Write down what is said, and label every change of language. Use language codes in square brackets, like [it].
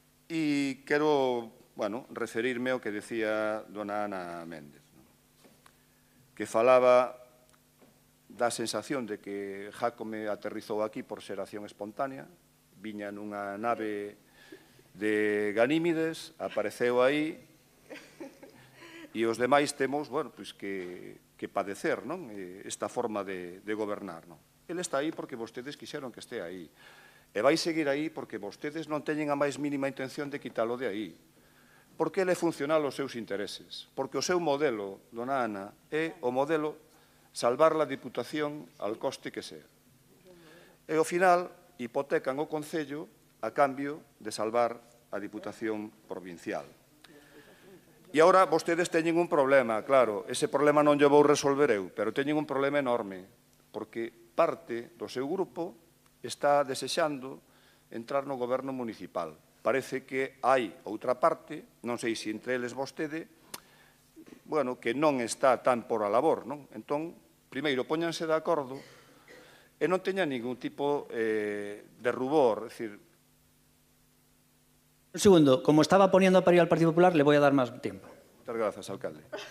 [gl] E quero, referirme ao que decía dona Ana Méndez, que falaba da sensación de que Jácome aterrizou aquí por xeración espontánea, viña nunha nave de Ganímides, apareceu aí, e os demais temos, que padecer esta forma de gobernar. Ele está aí porque vostedes quixeron que este aí. E vai seguir aí porque vostedes non teñen a máis mínima intención de quitalo de aí. Porque ele é funcional aos seus intereses. Porque o seu modelo, dona Ana, é o modelo [es] salvar la Diputación al coste que sea. [gl] E ao final hipotecan o Concello a cambio de salvar a Diputación provincial. E agora vostedes teñen un problema, claro, ese problema non lle vou resolver eu, pero teñen un problema enorme, porque parte do seu grupo está desexando entrar no goberno municipal. Parece que hai outra parte, non sei se entre eles vostede, que non está tan por a labor, non? Entón, primeiro, póñanse de acordo e non teñan ningún tipo de rubor, é dicir... [es] Un segundo, como estaba poniendo a parir al Partido Popular, le voy a dar más tiempo. Muchas gracias, alcalde.